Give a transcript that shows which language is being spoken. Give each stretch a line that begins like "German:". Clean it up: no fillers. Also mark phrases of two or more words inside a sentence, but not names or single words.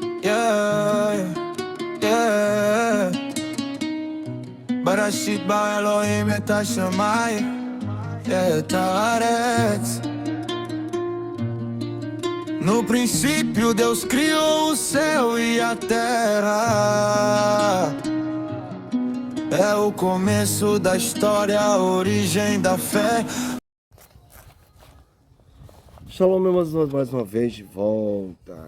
English: Yeah, yeah.
Hebrew: בראשית בא אלוהים את השמיים, את הארץ.
Portuguese: No princípio Deus criou o céu e a terra. É o começo da história, a origem da fé. Shalom, meus irmãos, mais uma vez de volta.